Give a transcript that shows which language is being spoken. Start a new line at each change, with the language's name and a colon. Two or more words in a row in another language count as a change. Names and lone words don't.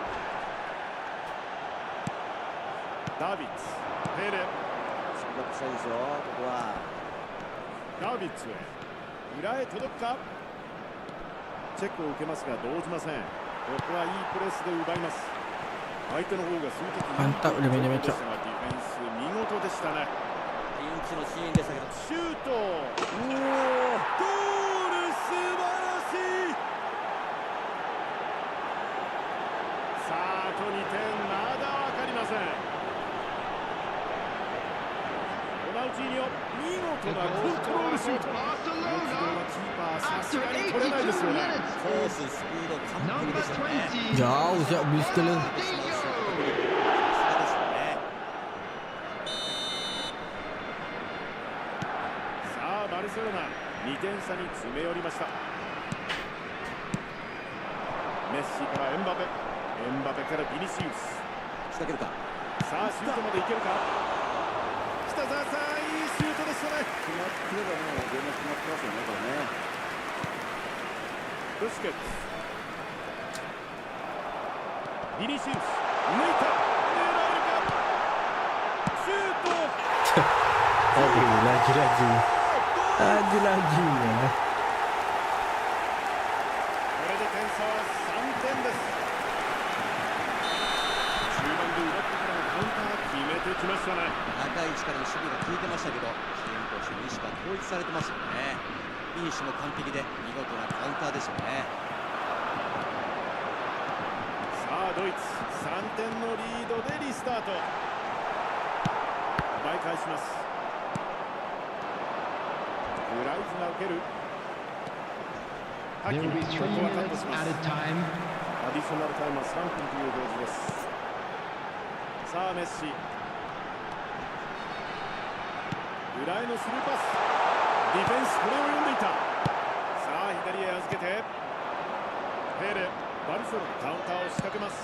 Japanese: ダービッツ、ペレ、スピードアップしたいですよ、ここは。ダービッツへ、裏へ届くか。チェックを受けますが動じません。ここはいいプレスで奪います。相手の方が数的に
Malay: Mantap dia punya match up.
Japanese: ディフェンス見事でしたね。ピンチのシーンでしたけど、シュート、おお、ゴール、素晴らしい。さああと2点、まだ分かりません。ロナウジーニョ、見事なコントロールシュート。この軌道はキーパーさすがに取れないですよね。コース、スピード完璧でしたね。
Malay: Jauh siap beli skala.
Japanese: さすがですよね。さあバルセロナ2点差に詰め寄りました。メッシからエンバペ、エンバペからビニシウス。仕掛けるか。さあシュートまでいけるか。北澤さん、いいシュートでしたね。決まってればもうゲーム決まってますよね、これね。ブスケッツ、ビニシウス、抜いた、狙えるか。シュート。
Malay: Aduh, lagi-lagi. Lagi-lagi ya.
Japanese: これで点差は3点です。中盤で奪ってからのカウンター決めてきましたね。高い位置からの守備が効いてましたけど、チームとしての意識が統一されてますよね。フィニッシュも完璧で見事なカウンターですよね。さあドイツ3点のリードでリスタート。奪い返します。グラウズが受ける。ハキ
English: There
Japanese: ミ、
English: will be
Japanese: こ
English: 3
Japanese: こはカット
English: minutes
Japanese: します。
English: added time.
Japanese: アディショナルタイムは3分という表示です。さあメッシ、裏へのスルーパス。ディフェンスこれを読んでいた。さあ左へ預けてペレ、バルセロナカウンターを仕掛けます。